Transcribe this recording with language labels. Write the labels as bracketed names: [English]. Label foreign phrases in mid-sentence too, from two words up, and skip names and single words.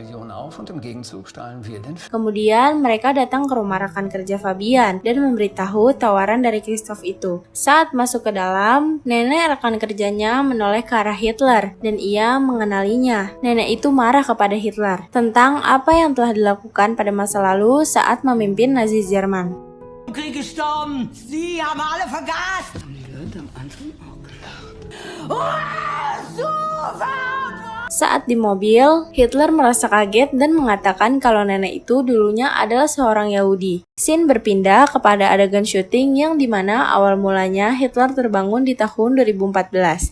[Indonesian] Kemudian, mereka datang ke rumah rekan kerja Fabian dan memberitahu tawaran dari Christoph itu. Saat masuk ke dalam, nenek rekan kerjanya menoleh ke arah Hitler dan ia mengenalinya. Nenek itu marah kepada Hitler tentang apa yang telah dilakukan pada masa lalu saat memimpin Nazi Jerman. [German] Krieg gestorben. Sie haben alle vergast. [Indonesian] Saat di mobil, Hitler merasa kaget dan mengatakan kalau nenek itu dulunya adalah seorang Yahudi. Scene berpindah kepada adegan syuting yang dimana awal mulanya Hitler terbangun di tahun 2014.